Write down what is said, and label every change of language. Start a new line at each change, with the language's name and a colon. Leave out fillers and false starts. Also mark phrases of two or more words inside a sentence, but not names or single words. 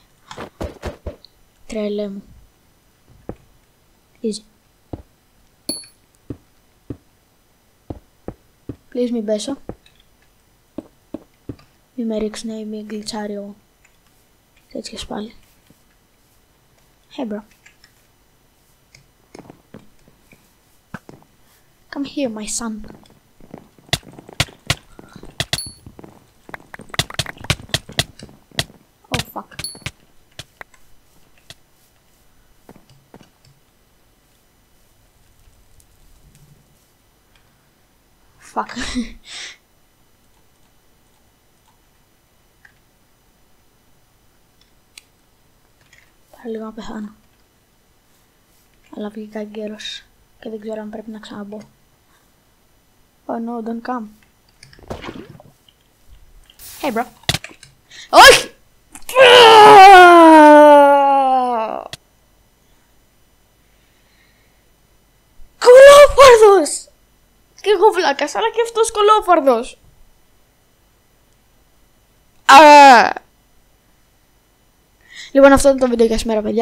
Greek: Τρελέ μου. Easy. Please μην πέσω. Μη με ρίξουνε ή μη γκλιτσάρει ο τέτοιες πάλι.
English: Hey bro. Come here my son. Oh fuck. Fuck.
Greek: Πάρα λίγο να πεθάνω. Αλλά βγήκα εγκαίρος και δεν ξέρω αν πρέπει να ξαναμπω.
English: Oh no, don't come. Hey bro.
Greek: Όχι! Κολόφαρδος! Και εγώ βλάκας, αλλά και αυτός κολόφαρδος. Λοιπόν, αυτό ήταν το βίντεο για σήμερα, παιδιά.